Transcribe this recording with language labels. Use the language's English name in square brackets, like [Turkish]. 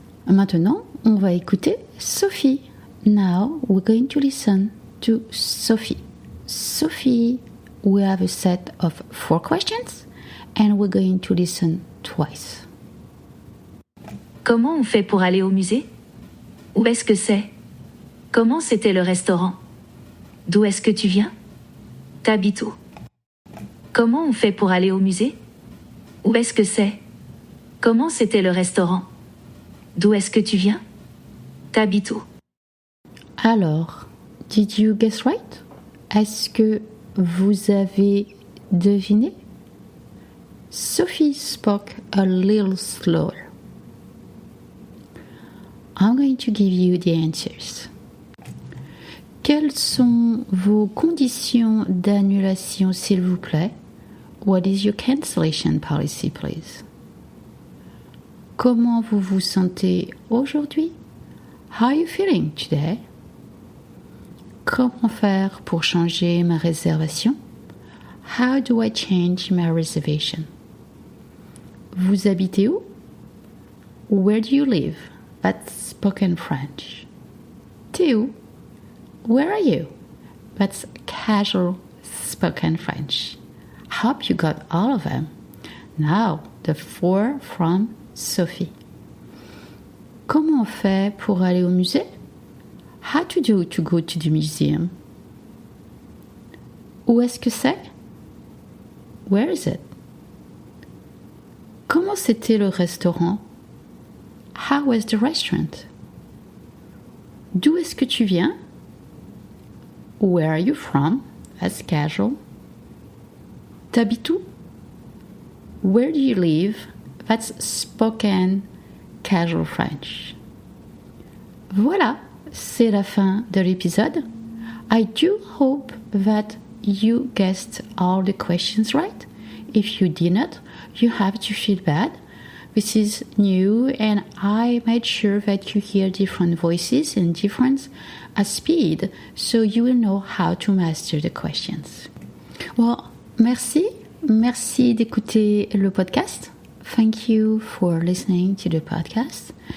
[French] Maintenant, on va écouter Sophie. [English] Now we're going to listen to Sophie. Sophie, we have a set of 4 questions and we're going to listen twice. [French] Comment on fait pour aller au musée? Où est-ce que c'est? Comment c'était le restaurant? D'où est-ce que tu viens? T'habites où? Comment on fait pour aller au musée? Où est-ce que c'est? Comment c'était le restaurant? D'où est-ce que tu viens? T'habites où? [English] Alors, did you guess right? [French] Est-ce que vous avez deviné? [English] Sophie spoke a little slower. I'm going to give you the answers. [French] Quelles sont vos conditions d'annulation, s'il vous plaît? [English] What is your cancellation policy, please? [French] Comment vous vous sentez aujourd'hui? [English] How are you feeling today? [French] Comment faire pour changer ma réservation? [English] How do I change my reservation? [French] Vous habitez où? [English] Where do you live? That's spoken French. [French] T'es où? [English] Where are you? That's casual spoken French. Hope you got all of them. Now, the 4 from Sophie. [French] Comment on fait pour aller au musée? [English] How to do to go to the museum? [French] Où est-ce que c'est? [English] Where is it? [French] Comment c'était le restaurant? [English] How was the restaurant? [French] D'où est-ce que tu viens? [English] Where are you from? That's casual. [French] T'habites où? [English] Where do you live? That's spoken casual French. [French] Voilà, c'est la fin de l'épisode. [English] I do hope that you guessed all the questions right. If you did not, you have to feel bad. This is new and I made sure that you hear different voices and different speed so you will know how to master the questions. [French] Well, merci d'écouter le podcast. [English] Thank you for listening to the podcast.